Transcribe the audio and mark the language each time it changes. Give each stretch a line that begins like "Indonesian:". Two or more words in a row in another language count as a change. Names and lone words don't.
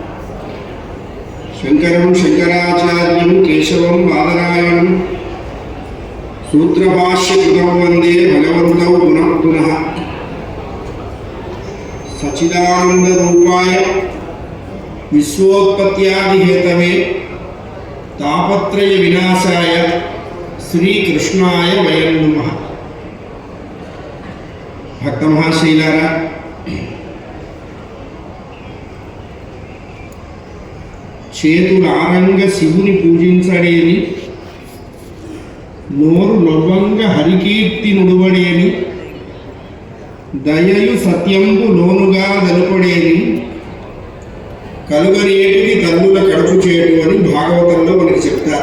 Sanskrit: शंकरं शंकराचार्यं केशवं बादरायणं सूत्रभाष्यकृतौ वन्दे भगवन्तौ पुनः पुनः. सच्चिदानन्दरूपाय विश्वोत्पत्त्यादिहेतवे तापत्रय विनाशाय శ్రీకృష్ణాయ వయం నమః.
Telugu: భక్త మహాశైలారా, చేతులారంగ శివుని పూజించడేని, నోరు నవ్వంగ హరికీర్తి నుడువడేని, దయయు సత్యంబు లోనుగా దలుపడేని, కలుగనేటికి తల్లుల కడుపు చేటు అని భాగవతంలో మనకి చెప్తారు.